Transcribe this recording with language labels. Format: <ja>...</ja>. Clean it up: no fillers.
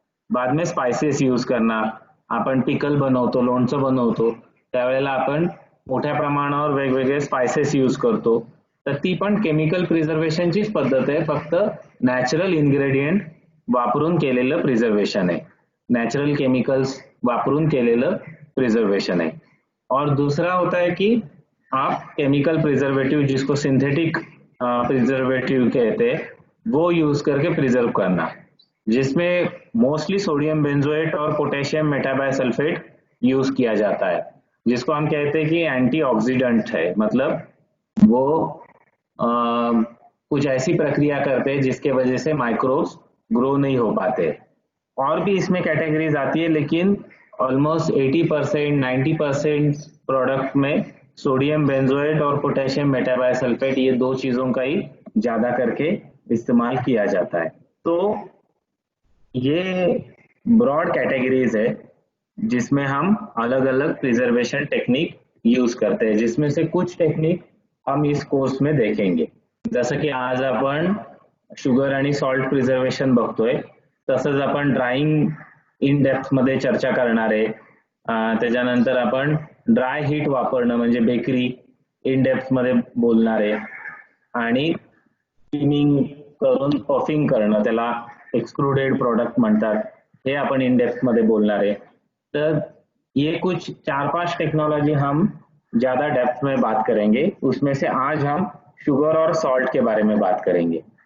<hi>बाद में spices use करना,</hi> <mr>आपण पिकल बनवतो, लोणचं बनवतो, त्यावेळेला आपण मोठ्या प्रमाणावर वेगवेगळे स्पाइसेस यूज करतो, तर ती पण केमिकल प्रिझर्वेशनचीच पद्धत आहे, फक्त नॅचरल इन्ग्रेडियंट वापरून केलेलं प्रिझर्वेशन आहे, नॅचरल केमिकल्स वापरून केलेलं प्रिजर्वेशन</mr> <hi>है। और दूसरा होता है कि आप केमिकल प्रिजर्वेटिव, जिसको सिंथेटिक प्रिजर्वेटिव कहते हैं, वो यूज करके प्रिजर्व करना, जिसमें मोस्टली सोडियम बेंजोएट और पोटेशियम मेटाबाइसल्फेट यूज किया जाता है, जिसको हम कहते हैं कि एंटीऑक्सीडेंट है, मतलब वो कुछ ऐसी प्रक्रिया करते हैं जिसके वजह से माइक्रोब्स ग्रो नहीं हो पाते। और भी इसमें कैटेगरीज आती है, लेकिन ऑलमोस्ट 80% 90% प्रोडक्ट में सोडियम बेंजोएट और पोटेशियम मेटाबाइसल्फेट, ये दो चीजों का ही ज्यादा करके इस्तेमाल किया जाता है। तो ये ब्रॉड कैटेगरीज है, जिसमें हम अलग अलग प्रिजर्वेशन टेक्निक यूज करते हैं, जिसमें से कुछ टेक्निक हम इस कोर्स में देखेंगे।</hi> <mr>जसं की आज आपण शुगर आणि सॉल्ट प्रिझर्वेशन बघतोय, तसंच आपण ड्राइंग इन डेप्थ मध्ये चर्चा करणार आहे। त्याच्यानंतर आपण ड्राय हीट वापरणं म्हणजे बेकरी इन डेप्थ मध्ये बोलणार आहे, आणि स्टीमिंग करून पफिंग करणं, त्याला एक्सक्लूडेड प्रोडक्ट म्हणतात, हे आपण इन डेप्थ मध्ये बोलणार आहे।</mr> <hi>तर ये कुछ 4-5 टेक्नोलॉजी हम ज्यादा डेप्थ में बात करेंगे, उसमें से आज हम शुगर और सॉल्ट के बारे में बात करेंगे।</hi>